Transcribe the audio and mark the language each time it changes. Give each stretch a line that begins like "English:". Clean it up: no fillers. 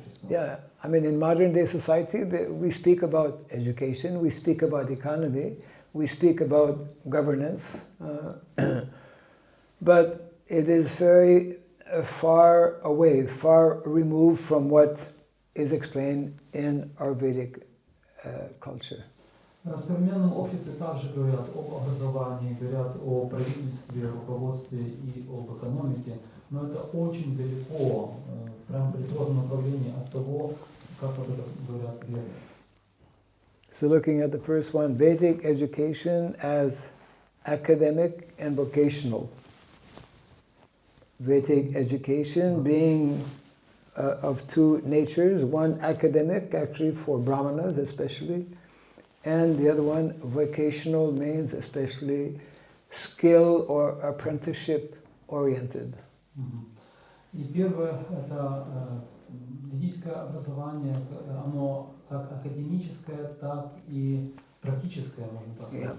English: Yeah, I mean, in modern day society, we speak about education, we speak about economy, we speak about governance, but it is very far away, far removed from what is explained in our Vedic culture.
Russian: В современном обществе также говорят об образовании, говорят о правительстве, руководстве и об экономике, но это очень далеко, прям в предходном направлении от того, как об этом говорят веды.
English: So looking at the first one, Vedic education as academic and vocational. Vedic education being of two natures, one academic, actually for brahmanas especially, and the other one vocational, means especially skill or apprenticeship oriented.
Russian: И первое это ведическое образование, оно как академическое, так и практическое, можно так сказать.